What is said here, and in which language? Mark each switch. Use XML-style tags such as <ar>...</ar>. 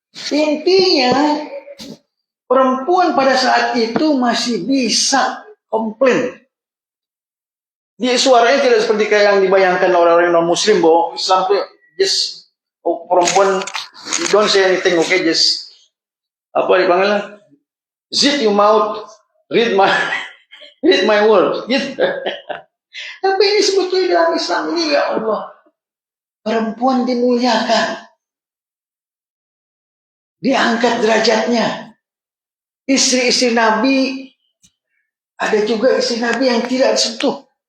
<id>Intinya, perempuan pada saat itu masih bisa komplain. Dia suaranya tidak seperti kayak yang dibayangkan orang-orang non-muslim bahwa Islam itu just perempuan</id> <en>don't say anything, okay,</en> <id>just apa dipanggilnya?</id> <en>Zip your mouth, read my read my word.</en> <id>Gitu. Tapi ini sebetulnya dalam Islam ini ya Allah, perempuan dimuliakan, diangkat derajatnya. Istri-istri Nabi, ada juga istri Nabi yang tidak disentuh.</id>